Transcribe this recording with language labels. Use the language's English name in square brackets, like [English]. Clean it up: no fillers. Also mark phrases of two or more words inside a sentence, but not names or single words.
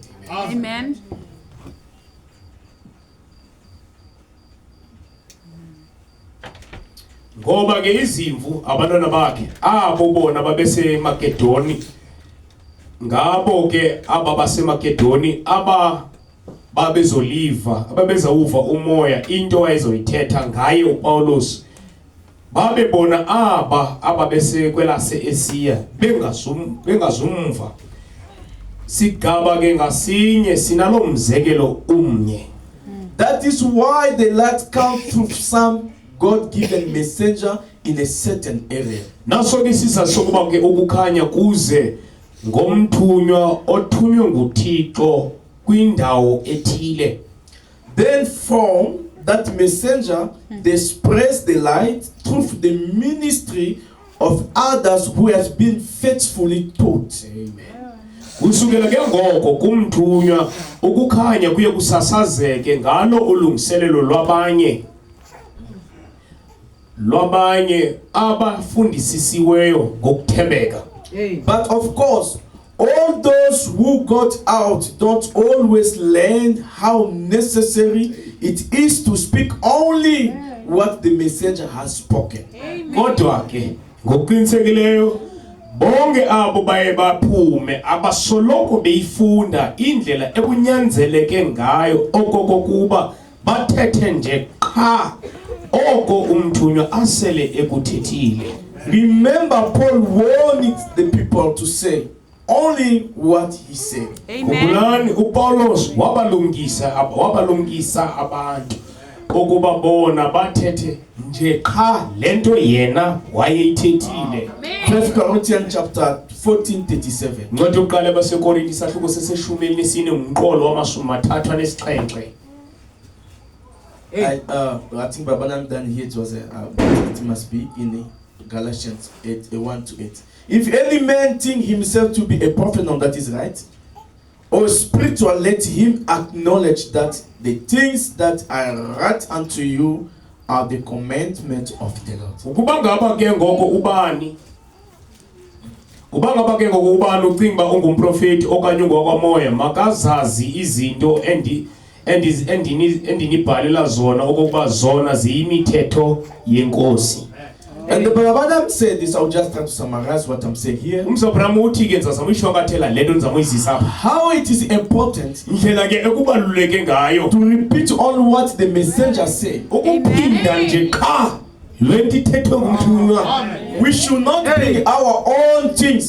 [English] Amen. [Xhosa] Ngoba ke izimvu abantwana bakhe abo bona babese Makedoni ngabo ke aba baseMakedoni babezoliva ababezawuva umoya into ayezoyithetha ngaye uPaulos babe bona ababese kwelase Asiya bengazumva sigaba ke ngasinye sinalo mzekelo umnye. [English] That is why the light comes through some God-given messenger in a certain area. [Xhosa] Naso ke sisasokuba ke ukukhanya kuze ngomthunywa othunywe nguThixo kwindawo ethile. [English] Then from that messenger they spread the light through the ministry of others who has been faithfully taught. Amen. [Xhosa] Kusukela ke ngoko kumthunywa ukukhanya kuye kusasazeke ngalo ulungiselelo lwabanye abafundisisiweyo ngokuthembeka. [English] But of course, all those who got out don't always learn how necessary it is to speak only what the messenger has spoken. [Xhosa] Kodwa ke ngokuqinisekileyo bonke abo baye baphume abasoloko beyifunda indlela ekunyanzeleke ngayo okokuba bathethe nje qha oko umthunywa asele ekuthethile. [English] Remember, Paul warned the people to say only what he said. Amen. [Xhosa] uPaulos wabalungisa abantu okuba bona bathethe nje qha lento yena wayeyithethile. [English] 1 Corinthians chapter 14:37. [Xhosa] Ncwadi uqala baseKorinti isahluko seseshumi elinesine umqolo wamashumi-mathathu anesixhenxe. [English] I think Babanam done here, it was it must be in Galatians 8:1-8. If any man think himself to be a prophet, now that is right, or spiritual, let him acknowledge that the things that I write unto you are the commandments of the Lord. [Xhosa] Ukuba ngaba ke ngoko ubani ucinga ungumprofeti okanye ungokwamoya makazazi izinto endinibhalela zona okokuba zona ziyimithetho yenkosi. [English] And the Babadam said this, I'll just try to summarize what I'm saying here. How it is important to repeat on what the messenger said. We should not bring our own things.